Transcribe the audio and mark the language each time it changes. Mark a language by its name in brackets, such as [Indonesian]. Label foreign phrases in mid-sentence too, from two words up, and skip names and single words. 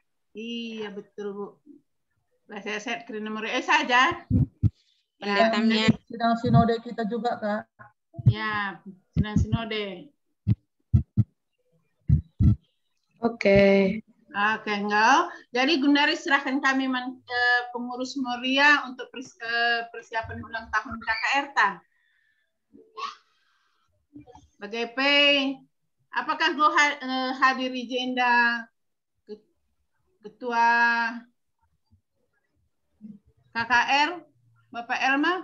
[Indonesian] Iya betul Bu. Sehat karena Moria saja. Pendetanya. Sidang sinode kita juga Kak. Ya, sidang sinode. Oke, enggak. Jadi Gundari serahkan kami pengurus Moria untuk persiapan ulang tahun KKR ta. Bagaimana? Apakah kau hadiri agenda ketua KKR Bapak Elma?